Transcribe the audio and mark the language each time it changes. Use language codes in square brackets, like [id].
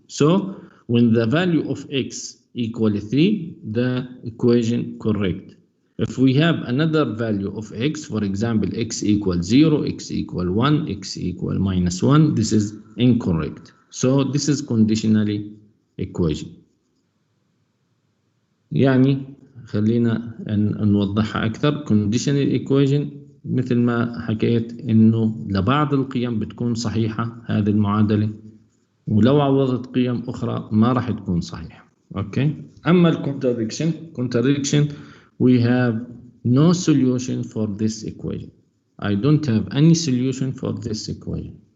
[en] So when the value of x equal 3, the equation correct. If we have another value of x, for example, x equal 0, x equal 1, x equal minus 1, this is incorrect. So this is conditionally equation. [ar] يعني خلينا نوضحها أكثر. [en] conditional equation [ar] مثل ما حكيت إنه لبعض القيم بتكون صحيحة هذه المعادلة، ولو عوضت قيم أخرى ما راح تكون صحيحة. أوكي. أما [en] contradiction we have no solution for this equation. I don't have any solution for this equation.